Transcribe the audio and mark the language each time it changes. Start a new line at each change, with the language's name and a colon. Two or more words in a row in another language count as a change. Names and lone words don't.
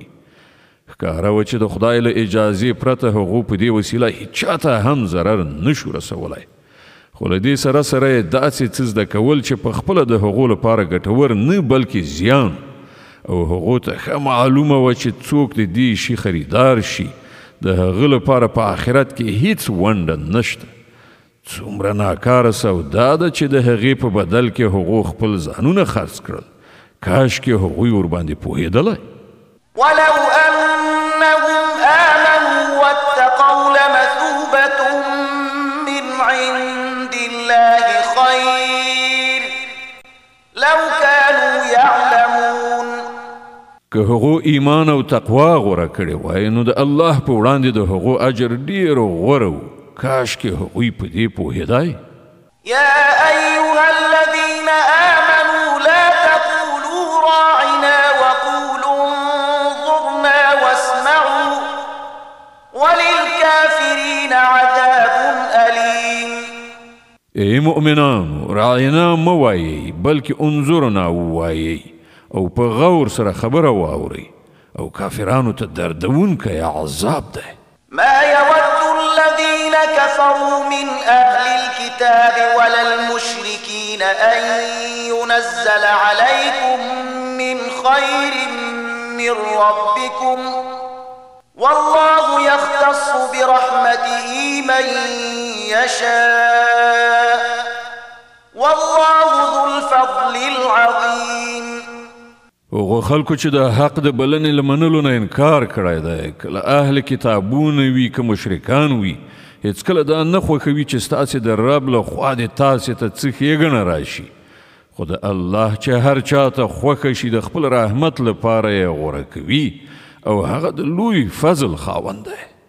Pashto: ښکاره وه چې د خدای له اجازې پرته هغو په دې وسیله هیچاته هم ضرر نشو رسولی، خو له دې سره سره یې داسې څه زده کول چې په خپله د هغو لپاره ګټور نه بلکې زیان، او هغو ته ښه معلومه وه چې څوک د دې شي خریدار شي د هغه لپاره په آخرت کې هیڅ ونډه نشته. څومره ناکاره سودا ده چې د هغې په بدل کې هغو خپل ځانونه خرڅ کړل. کاشکې هغوی ورباندې پوهېدلی.
Arabic: ولو أنهم آمنوا واتقوا لمثوبة من عند الله خير لو كانوا يعلمون.
Pashto: که هغو ایمان او تقوا غوره کړې وای نو د الله په وړاندې د هغو اجر ډېر غوره و. کاشکې هغوی په دې پوهېدای.
Arabic: يا أيها الذين آمنوا لا تقولوا راعنا وقولوا انظرنا واسمعوا وللكافرين عذاب أليم.
Pashto: ای مؤمنانو راعنا موایي بلکې انظرنا ووایي او په غور سره خبره واوري او کافرانو ته دردونکی عذاب ده.
Arabic: ما يود الذين كفروا من أهل الكتاب ولا المشركين أن ينزل عليكم من خير من ربكم والله يختص برحمته من يشاء والله ذو الفضل العظيم.
Pashto: هغو خلکو چې د حق د بلنې له منلو نه انکار کړی دی کله اهل کتابونه وي که مشرکان وي هیڅکله دا نه خوښوي چې ستاسې د رب له خوا دې تاسې ته څه ښېګڼه راشي خو د الله چې هر چا ته خوښه شي د خپل رحمت لپاره یې غوره کوي او هغه د لوی فضل خاوند دی.